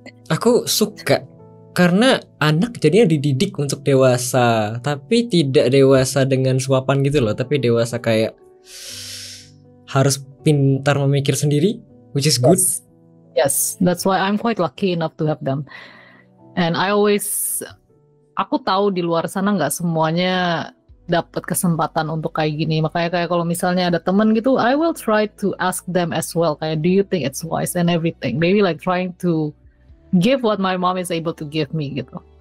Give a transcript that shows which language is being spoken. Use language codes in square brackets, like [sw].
[id] Aku suka karena anak jadinya dididik untuk dewasa, tapi tidak dewasa dengan suapan gitu loh, tapi dewasa kayak harus pintar memikir sendiri, [en] which is good. Yes, that's why I'm quite lucky enough to have them. [id] And aku tahu di luar sana nggak semuanya dapat kesempatan untuk kayak gini. Makanya kayak kalau misalnya ada temen gitu, [en] I will try to ask them as well. Kayak, do you think it's wise and everything? Maybe like trying to give what my mom is able to give me gitu.